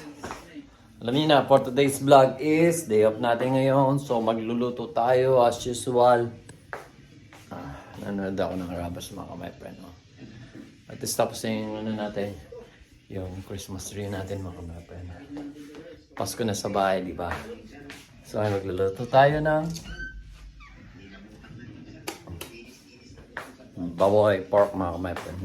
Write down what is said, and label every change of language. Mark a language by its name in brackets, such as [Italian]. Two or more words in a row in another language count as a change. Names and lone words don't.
[Filipino] Alam niyo na, [English] for today's vlog is day off [Filipino] natin ngayon. So magluluto tayo [English] as usual. [Filipino] Nanonood ako ng Rabas mga [English] my friend. Oh. [Filipino] At least tapos yung natin, yung [English] Christmas tree [Filipino] natin mga [English] my friend. [Filipino] Pasko na sa bahay, di ba? So ay magluluto tayo ng baboy pork mga [English] my friend.